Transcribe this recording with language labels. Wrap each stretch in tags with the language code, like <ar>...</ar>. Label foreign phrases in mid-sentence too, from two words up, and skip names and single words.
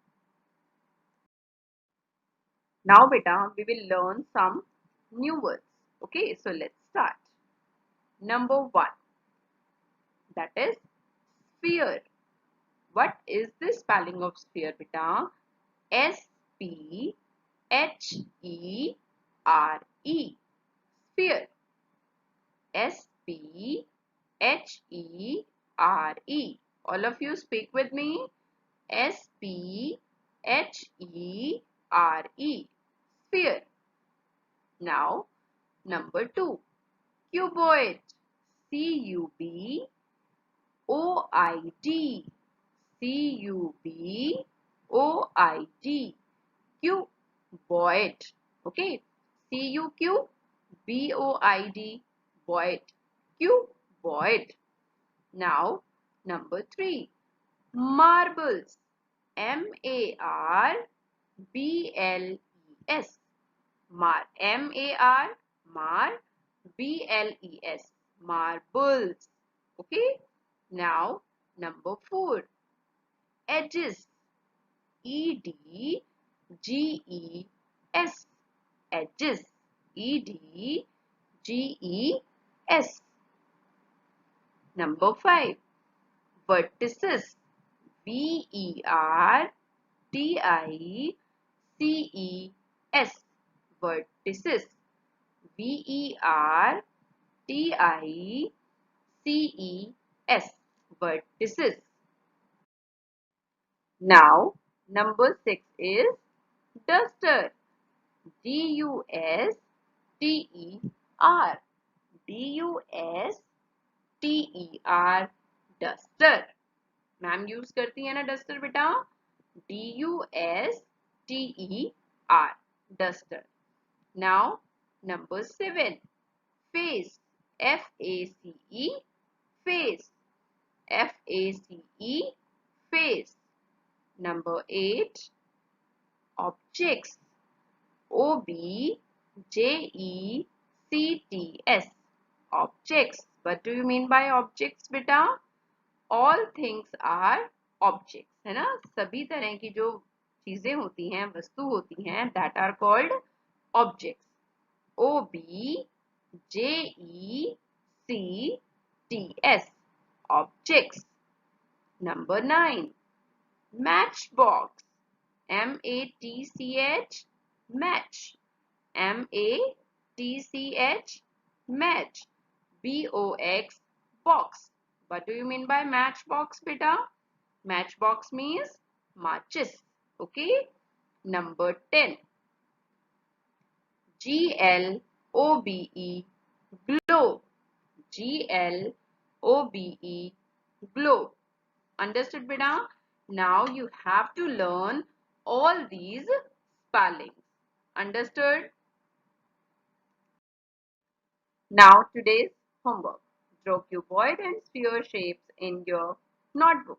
<en>Now, beta, we will learn some new words. Okay, so let's start. Number 1, that is sphere. What is the spelling of sphere, beta? S-P-H-E-R-E. Sphere. S P H E R E. All of you speak with me. S P H E R E. Sphere. Now, number 2. Cuboid. C U B O I D. C U B O I D. Cuboid. Okay. C U Q B O I D. Boid. Cuboid. Now, number 3. Marbles. M-A-R-B-L-E-S. M-A-R, Mar, B-L-E-S. Marbles. Okay. Now, number 4. Edges. E-D-G-E-S. Edges. E-D-G-E-S. Number 5. Vertices. V-E-R-T-I-C-E-S. Vertices. V-E-R-T-I-C-E-S. Vertices. Now, number 6 is duster. D-U-S-T-E-R. D-U-S-T-E-R. Duster.</en> <hi>मैम यूज करती है ना डस्टर बेटा.</hi> <en>D-U-S-T-E-R. Duster. Now, number 7. Face. F-A-C-E. Face. F-A-C-E. Face. Number 8. Objects. O-B-J-E-C-T-S. Objects. What do you mean by objects बेटा? All things are objects.</en> <hi>है ना. सभी तरह की जो चीजें होती हैं, वस्तु होती हैं,</hi> <en>that are called objects. O-B-J-E-C-T-S. Objects. Number 9. Matchbox. M-A-T-C-H. Match. M-A-T-C-H. Match. B-O-X. Box. What do you mean by matchbox, beta? Matchbox means matches. Okay. Number 10. G-L-O-B-E. Globe. G-L-O-B-E. Globe. Understood, beta? Now you have to learn all these spellings. Understood? Now today's homework. Draw cuboid and sphere shapes in your notebook.</en>